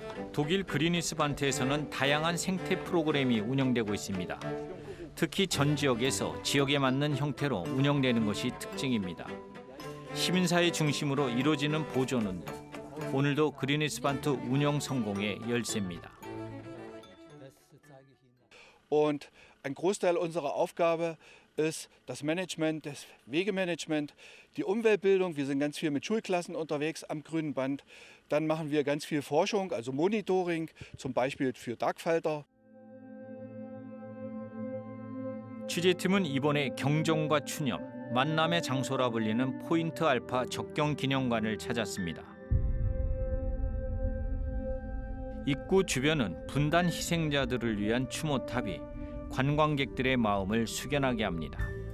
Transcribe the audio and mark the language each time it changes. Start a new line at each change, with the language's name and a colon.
Korean: 독일 그리니스반트에서는 다양한 생태 프로그램이 운영되고 있습니다. 특히 전 지역에서 지역에 맞는 형태로 운영되는 것이 특징입니다. 시민사회 중심으로 이루어지는 보존운동. 오늘도 그리니스반트 운영 성공의 열쇠입니다.
German: Und ein Großteil unserer Aufgabe ist das Management, das Wegemanagement, die Umweltbildung. Wir sind ganz viel mit Schulklassen unterwegs am Grünen Band. Dann machen wir ganz viel Forschung, also Monitoring, zum Beispiel für Dagfalter.
Korean: 취재팀은 이번에 경정과 추념, 만남의 장소라 불리는 포인트 알파 적경 기념관을 찾았습니다. 입구 주변은 분단 희생자들을 위한 추모탑이 관광객들의 마음을 숙연하게 합니다.